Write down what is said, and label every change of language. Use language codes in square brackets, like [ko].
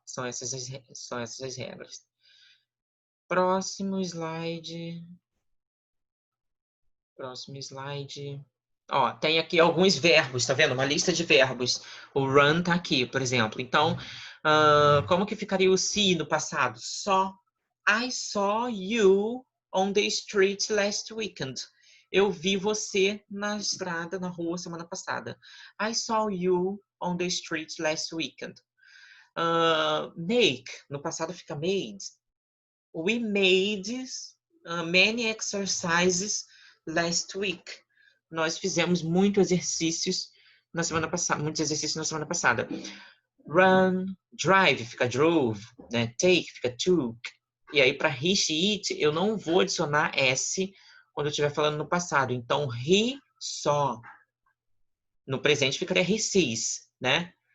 [pt] São essas as regras. Próximo slide. Próximo slide. Ó, tem aqui alguns verbos, tá vendo? Uma lista de verbos. O run tá aqui, por exemplo. Então, como que ficaria o see no passado? [en] I saw you on the street last weekend. [pt] Eu vi você na estrada, na rua, semana passada. [en] I saw you on the street last weekend. Make, [pt] no passado fica [en] made. We made many exercises last week. [pt] Nós fizemos muitos exercícios na semana passada. Run, drive fica drove, né? Take fica took. E aí para he, she, it, eu não vou adicionar s quando eu estiver falando no passado. Então he saw. No presente ficaria he sees, né?